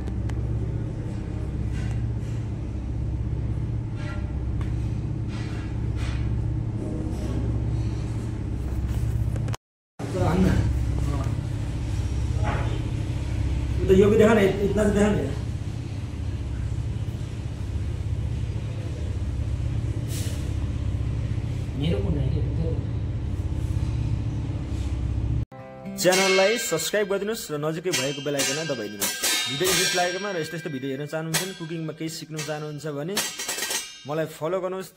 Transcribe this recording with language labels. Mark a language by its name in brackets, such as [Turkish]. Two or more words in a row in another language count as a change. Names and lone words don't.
[Hindi] तो यो भी देखा नहीं, इतना से देखा नहीं। [Nepali] च्यानललाई सब्स्क्राइब गरिदिनुहोस् र नजिकै भएको [English] bell icon [Nepali] दबाइदिनुहोस्। भिडियो इन्ट्रेस्ट लागेकोमा र यस्तो यस्तो भिडियो हेर्न चाहनुहुन्छ भने, कुकिङमा केही सिक्नु चाहनुहुन्छ भने मलाई फलो गर्नुहोस्।